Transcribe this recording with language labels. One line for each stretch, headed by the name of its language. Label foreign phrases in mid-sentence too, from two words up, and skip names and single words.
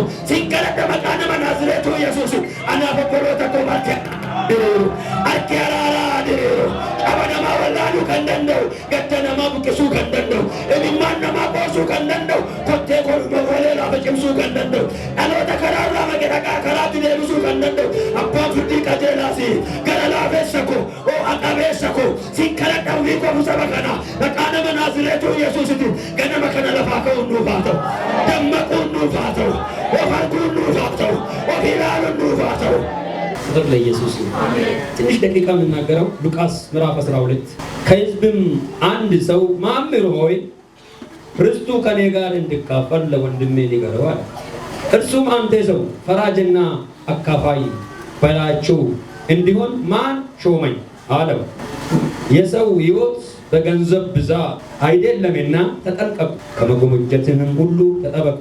Oromo: Sin kadhadha maqaa nama Naazreetu Yesuus. Anaaf obboloota koo diriiru, harki araaraa diriiru, qaba namaa wallaaluu kan danda'u, gadda namaa buqqisuu kan danda'u, imimmaan namaa qoosuu kan danda'u, kottee kolma walee laafa cimsuu kan danda'u, dhaloota karaarraa maqe dhaqaa karaatti deebisuu kan danda'u. Abbaan firdii qajeelaasi gara laafeessa koo, ho'a qabeessa koo, sin kadhadha ofii qofu saba kana maqaa nama Naazreetu Yesuusitiin. Ganama kana lafaa ka'uun nuuf haa ta'u, dammaquun nuuf haa ta'u, of arguun nuuf haa ta'u, of ilaaluun nuuf haa ta'u.
Amharic: ክብር ለኢየሱስ ይሁን። ትንሽ ደቂቃ የምናገረው ሉቃስ ምዕራፍ 12 ከሕዝብም አንድ ሰው መምህር ሆይ ርስቱ ከኔ ጋር እንዲካፈል ለወንድሜ ንገረው አለ። እርሱም አንተ ሰው ፈራጅና አካፋይ በላችሁ እንዲሆን ማን ሾመኝ አለው። የሰው ሕይወት በገንዘብ ብዛት አይደለምና ተጠንቀቁ፣ ከመጎምጀትንም ሁሉ ተጠበቁ